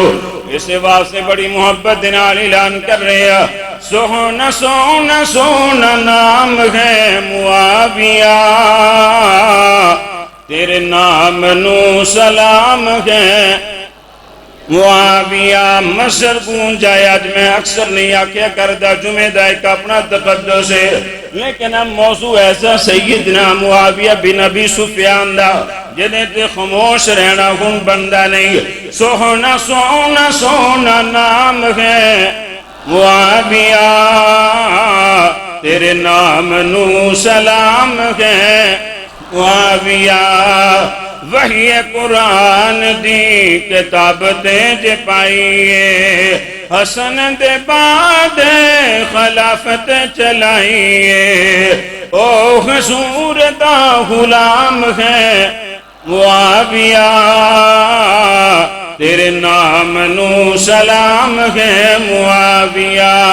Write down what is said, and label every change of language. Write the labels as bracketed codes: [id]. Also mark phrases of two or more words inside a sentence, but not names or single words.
[pa] اس واسطے بڑی محبت دے نال اعلان کر رہے ہیں، سونا سونا سونا نام ہے معاویہ، تیرے نام نو سلام ہے معاویہ۔ مصر گونجا ہے، آج میں اکثر نہیں آکھیا کردا جمعہ دا ایک اپنا تقدس ہے، [ur] لیکن اب موضوع [pa] ایسا سیدنا معاویہ بن ابی سفیان دا جنہیں تے خاموش رہنا ہن بندہ نہیں۔ سونا سونا سونا نام ہے معاویہ، تیرے نام نو سلام ہے معاویہ۔ وحی قرآن دی کتاب تے جے پائیے، حسن دے بعد خلافت چلائیے، او حضور دا غلام ہے معاویہ، تیرے نام نو سلام ہے معاویہ۔